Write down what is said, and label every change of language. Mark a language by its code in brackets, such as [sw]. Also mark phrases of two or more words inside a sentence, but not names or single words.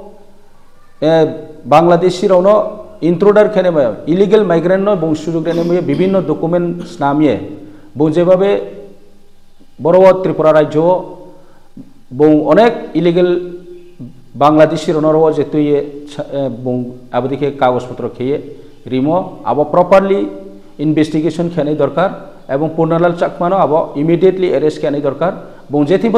[trp] बांग्लादेशी रावनो इंट्रोडर खेने [en] illegal migrant [trp] नो बौ सुजुग देने विभिन्न डॉक्यूमेंट्स नामिए बौ जेबाबे बरवा त्रिपुरा राज्य बौ अनेक [en] illegal Bangladeshi [trp] रावनो जेतु ये बौ आबदिखे कागज पत्र खेये रिमो आबो [en] properly investigation [trp] खेने दरकार एवं पूर्णलाल चाकमानो आबो [en] immediately arrest [trp] खेने दरकार बौ जेथिबो